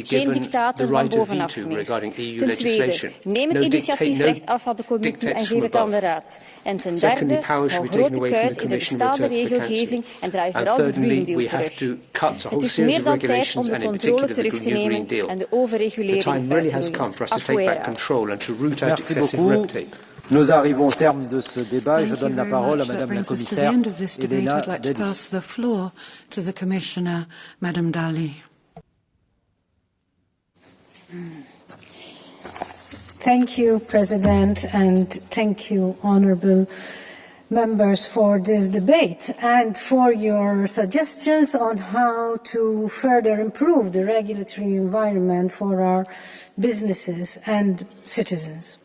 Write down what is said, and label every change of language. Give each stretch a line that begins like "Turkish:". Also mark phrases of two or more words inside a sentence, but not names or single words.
Dutch: Geen dictator van bovenaf meer. Ten tweede, neem het initiatiefrecht af van de commissie en geef het aan de raad. En ten derde, hou grote kuis in de bestaande regelgeving en draai vooral de Green Deal terug. Het is meer dan tijd om de controle terug te nemen en de overregulering uit te roeien.
French: Merci beaucoup. Nous arrivons au terme de ce débat et je donne la parole à Madame la Commissaire Helena Dalli.
English: Thank you, President, and thank you, honourable members, for this debate and for your suggestions on how to further improve the regulatory environment for our businesses and citizens.